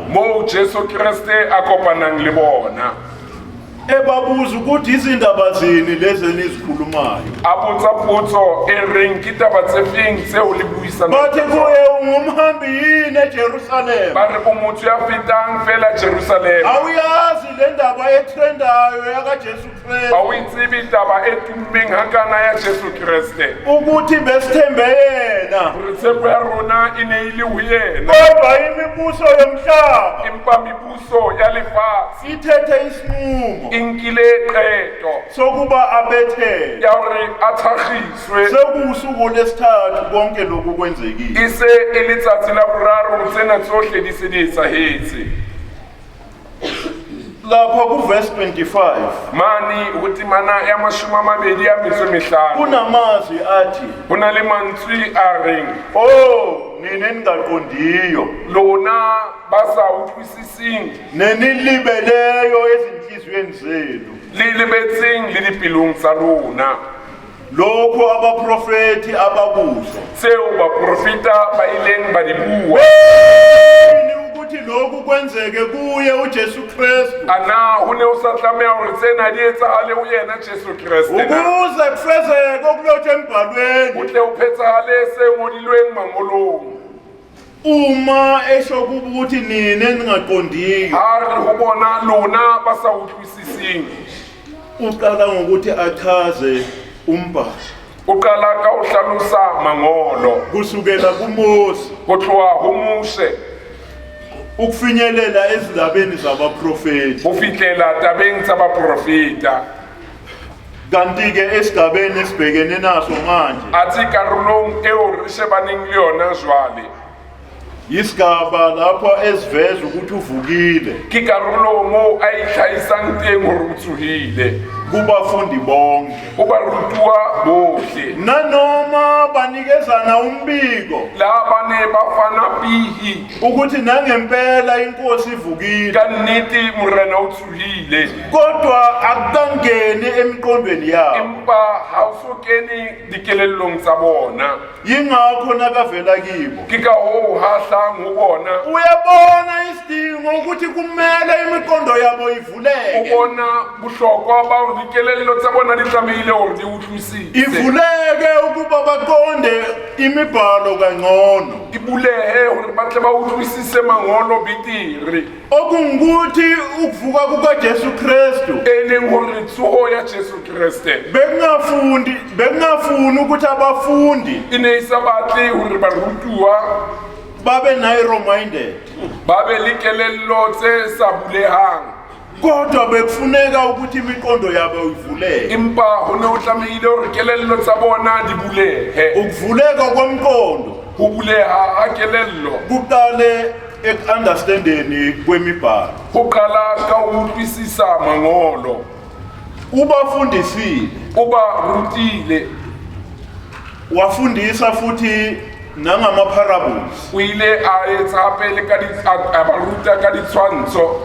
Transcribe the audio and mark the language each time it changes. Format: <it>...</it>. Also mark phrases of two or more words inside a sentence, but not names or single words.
<st>moo Jesu Kriste a kopanang le bona.</st> <zu>ebabuza ukuthi izindaba zini lezi enizikhulumayo.</zu> <st>A botsa potso e reng ke taba tse feng tseo le buisanang</st> <zu>Bathi</zu> <st>ka tsona?</st> <zu>kuye ungumhambi yini eJerusalema?</zu> <st>Ba re o motho ya fetang fela Jerusalema.</st> <zu>Awuyazi le ndaba etrendayo yakaJesu</zu> <st>Ha Kristu o itsebi taba e tummeng hakana ya Jesu Kriste,</st> <zu>ukuthi besithembe yena</zu> <st>hore tshepo ya rona e ne e le ho yena,</st> <zu>kodwa imibuso yomhlaba</zu> <st>empa mebuso ya lefatshe</st> <zu>ithethe isinqumo</zu> <st>e nkile qeto</st> <zu>sokuba abethele.</zu> <st>ya hore a thakgiswe.</st> <zu>Sekuwusuku lesithathu konke lokhu kwenzekile.</zu> <st>E se e le tsatsi la boraro tsena tsohle di se di etsahetse.</st> <zu>Lapha kuverse 25</zu> <st>Mane ho temana ya 25</st> <zu>kunamazwi athi,</zu> <st>ho na le mantswe a reng,</st> <zu>oh nina ningaqondiyo</zu> <st>lona ba sa utlwisising,</st> <zu>nenilibeleyo ezinhliziyweni zenu</zu> <st>le lebetseng le dipelong tsa lona,</st> <zu>lokho abaprofeti abakuso</zu> <st>tseo baprofeta ba ileng ba di bua.</st> <zu>Yini ukuthi lokhu kwenzeke kuye uJesu Kristu</zu> <st>Ana ho ne o sa tlameha hore tsena di etsahale ho yena Jesu Kriste na?</st> <zu>ukuze kufezeke okulotshwe</zu> <st>Ho</st> <zu>embhalweni.</zu> <st>tle ho phethahale se ngodilweng mangolong.</st> <zu>Uma esho ukuthi nina ningaqondiyo,</zu> <st>Ha re ho bona lona ba sa utlwisising,</st> <zu>uqala ngokuthi achaze umbhalo</zu> <st>o qala ka ho hlalosa mangolo</st> <zu>kusukela kuMose</zu> <st>ho tloha ho Mose</st> <zu>ukufinyelela ezindabeni zabaprofeti.</zu> <st>ho fihlela tabeng tsa baprofeta.</st> <zu>Kanti ke esigabeni esibhekene naso manje</zu> <st>Atsi karolong eo re shebaneng le yona jwale,</st> <zu>yisigaba lapho esiveza ukuthi uvukile</zu> <st>ke karolo moo a itlhahisang teng hore o tsohile</st> <zu>kubafundi bonke,</zu> <st>ho barutuwa bohle.</st> <zu>nanoma banikezana umbiko</zu> <st>La ba ne ba fana pihi</st> <zu>ukuthi nangempela inkosi ivukile,</zu> <st>ka nnete morena o tsohile,</st> <zu>kodwa akukangeni emqondweni yabo.</zu> <st>empa ha o so kene dikelellong tsa bona.</st> <zu>Yingakho nakavela kibo</zu> <st>Ke ka hoo ha hlang ho bona,</st> <zu>uyabona isidingo ukuthi kumele imiqondo yabo</zu> <st>o</st> <zu>ivuleke,</zu> <st>bona bohlokwa ba hore dikelello tsa bona di tlamehile hore di utlwisise,</st> <zu>ivuleke ukuba baqonde imibhalo kangcono,</zu> <st>di bulehe hore ba tle ba utlwisise mangolo betere,</st> <zu>okungukuthi ukuvuka kukaJesu Kristu</zu> <st>e leng hore tsoho ya Jesu Kriste</st> <zu>bekungafuni ukuthi abafundi</zu> <st>e ne e sa batle hore barutuwa</st> <zu>babe narrow-minded,</zu> <st>ba be le kelello tse sa bulehang,</st> <zu>kodwa bekufuneka ukuthi imiqondo yabo ivuleke.</zu> <st>empa ho ne ho tlamehile hore kelello tsa bona di bulehe.</st> <zu>Ukuvuleka komqondo</zu> <st>Ho buleha ha kelello</st> <zu>kuqale eku-understandeni kwemibhalo.</zu> <st>ho qala ka ho utlwisisa mangolo,</st> <zu>Ubafundisile,</zu> <st>o ba rutile,</st> <zu>wafundisa futhi nangama-parables,</zu> <st>o ile a etsa hape le a ba ruta ka ditshwantsho,</st>